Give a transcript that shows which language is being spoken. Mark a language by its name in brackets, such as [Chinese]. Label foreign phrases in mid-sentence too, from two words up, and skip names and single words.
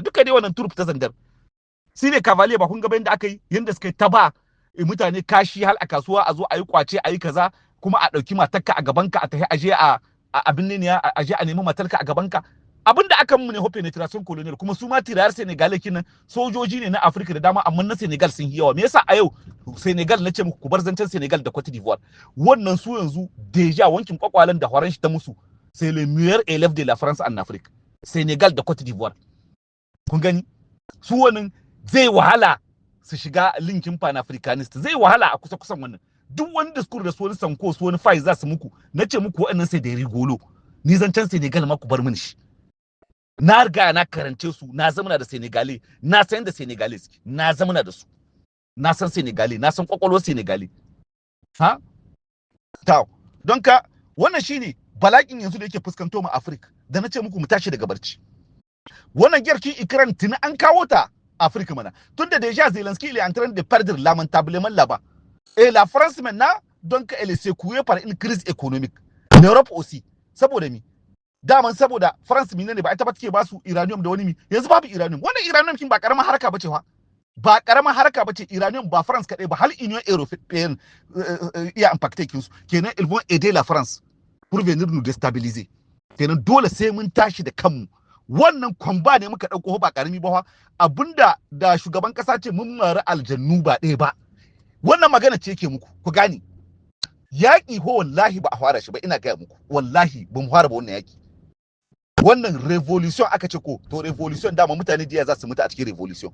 [Hausa] Duka dai wannan turp ta Zandar. Sile Cavalier ba kun ga bayan da aka yi yanda suka ta ba mutane kashi hal a kasuwa a zo a yi kwace a yi kaza kuma a ɗauki matarka a gabanka a tafi aje a abin ne aje a nemi matarka a gabanka. Abin da aka mu ne [French] penetration colonial, [Hausa] kuma su ma tirayar Senegal kinan sojoji ne na Afirka da dama amma na Senegal sun yi yawa. Me yasa a yau Senegal nace muku ku bar zancen Senegal da Cote d'Ivoire, wannan su yanzu deja wankin kwakwalen da horon shi ta musu, [French] c'est le meilleur élève de la France en Afrique, [Hausa] Senegal da Cote d'Ivoire. Kun gani su wannan zai wahala su shiga linkin pan-africanist, zai wahala a kusa-kusan wannan. Duk wani discours da su wani sanko su wani faiz za su muku, nace muku waɗannan sai da rigolo. Ni zancen Senegal ma ku bar mini shi. Na riga na karance su, na zamana da Senegalais, na san da Senegalais, na zamana da su. Na san Senegalais, na san kwakwalwar Senegalais. Ha? Tau. Don ka wannan shine bala'in yanzu da yake fuskanto mu Afirka, da nace muku mu tashi daga barci. Wannan gyarkin Ukraine tuni an kawo ta Afrique mana. [French] Tunda déjà Zelensky il est en train de perdre lamentablement là-bas. Et la France maintenant, donc elle est secouée par une crise économique. L'Europe aussi. [Hausa] Saboda mi? Daman saboda France mine ne ba ita ba take ba su uranium da wani mi. Yanzu babu uranium. Wannan uranium kin ba karamar haraka bace fa. Ba karamar haraka bace uranium, ba France kadai ba, hal Union Européenne iya impacté kin su. [French] Kenan ils vont aider la France pour venir nous déstabiliser. [Hausa] Kenan dole sai mun tashi da kanmu. Wannan kwamba ne muka dauko ba karami ba, abinda da shugaban kasa ce mun mara aljannu ba ɗaya ba. Wannan magana ce yake muku, ku gani. Yaƙi ho wallahi ba a fara shi ba, ina gaya muku. Wallahi ba mu fara ba wannan yaƙi. Wannan revolution aka ce ko, to revolution dama mutane jiya za su mutu a cikin revolution.